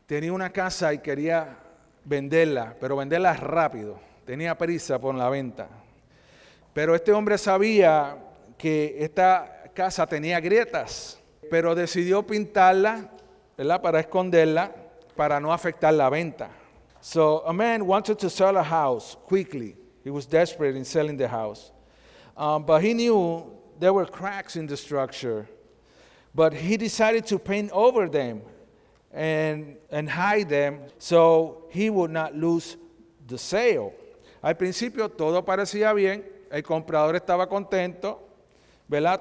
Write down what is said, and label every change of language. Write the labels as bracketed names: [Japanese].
[Spanish] tenía una casa y quería venderla, pero venderla rápido. Tenía prisa por la venta. Pero este hombre sabía que esta casa tenía grietas, pero decidió pintarla, ¿verdad?, para esconderla, para no afectar la venta. [English] So a man wanted to sell a house quickly. He was desperate in selling the house. But he knew there were cracks in the structure. But he decided to paint over them and hide them so he would not lose the sale. [Spanish] Al principio todo parecía bien, el comprador estaba contento, ¿verdad?